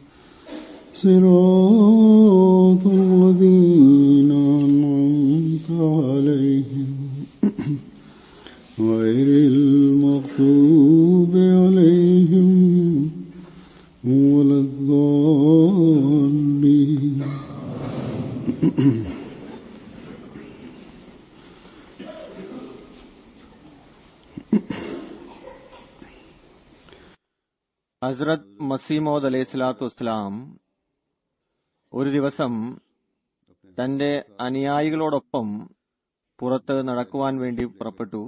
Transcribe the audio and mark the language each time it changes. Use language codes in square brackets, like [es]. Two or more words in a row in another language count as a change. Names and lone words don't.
[ar] صراط الذين أنعمت عليهم غير المغضوب عليهم ولا الضالين. [ml] ഹസ്രത്ത് മസീമോദ് [ar] عليه الصلاة والسلام [ml] ഒരു ദിവസം തന്റെ അനുയായികളോടൊപ്പം പുറത്ത് നടക്കുവാൻ വേണ്ടി പുറപ്പെട്ടു.